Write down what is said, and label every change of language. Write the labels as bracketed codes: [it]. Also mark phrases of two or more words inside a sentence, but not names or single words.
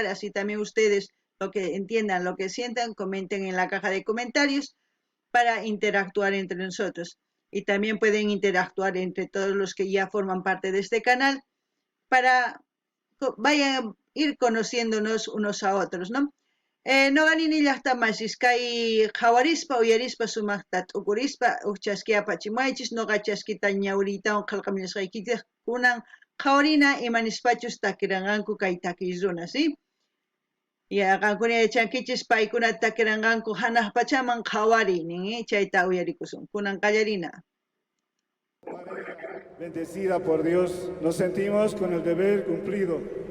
[es] Así también ustedes, lo que entiendan, lo que sientan, comenten en la caja de comentarios para interactuar entre nosotros. Y también pueden interactuar entre todos los que ya forman parte de este canal para vayan a ir conociéndonos unos a otros, ¿no? [qu] Noqanini llaqtamasis kay qhawarispa uyarispa sumaqta t'ukurispa chaskia apachimaychis noqa chaskita ñawriytawan qillqaminisqaykitaq kunan qhawarina imanispachus takiranqanku kay takiy runa, ¿sí? Ya qankuna yachankichis paykunata takiranqanku hanaq pachaman qhawari nin, chayta uyarikusun. Kunan qallarina. [es] Bendecida por Dios, nos sentimos con el deber cumplido.